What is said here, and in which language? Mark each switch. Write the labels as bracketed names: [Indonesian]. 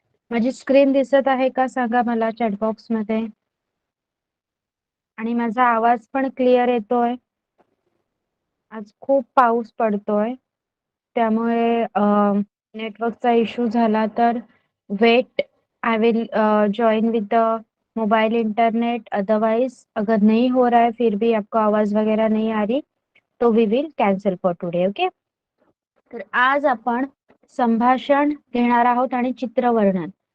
[Marathi] माझी स्क्रीन दिसत आहे का सांगा मला चॅटबॉक्स मध्ये. आणि माझा आवाज पण क्लिअर येतोय. आज खूप पाऊस पडतोय, त्यामुळे नेटवर्कचा इश्यू झाला तर वेट, [English] I will join with the mobile internet. [Hindi] Otherwise अगर नहीं हो रहा है, फिर भी आपको आवाज वगैरह नहीं आ रही, तो [English] We will cancel for today. Okay. [Marathi] तर आज आपण संभाषण घेणार आहोत आणि चित्रवर्णन.